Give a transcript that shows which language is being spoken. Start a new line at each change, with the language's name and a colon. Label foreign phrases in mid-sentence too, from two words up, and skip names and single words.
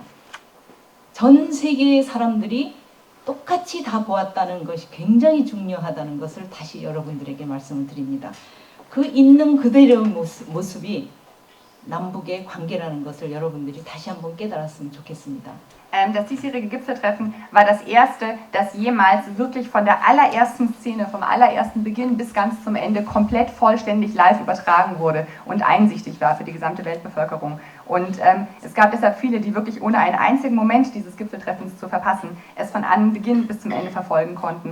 Korean: 전 세계의 사람들이 똑같이 다 보았다는 것이 굉장히 중요하다는 것을 다시 여러분들에게 말씀을 드립니다. 그 있는 그대로의 모습이 남북의 관계라는 것을 여러분들이 다시 한번 깨달았으면 좋겠습니다.
German: Das diesjährige Gipfeltreffen war das erste, das jemals wirklich von der allerersten Szene, vom allerersten Beginn bis ganz zum Ende komplett vollständig live übertragen wurde und einsichtig war für die gesamte Weltbevölkerung. Und es gab deshalb viele, die wirklich ohne einen einzigen Moment dieses Gipfeltreffens zu verpassen, es von Anbeginn bis zum Ende verfolgen konnten.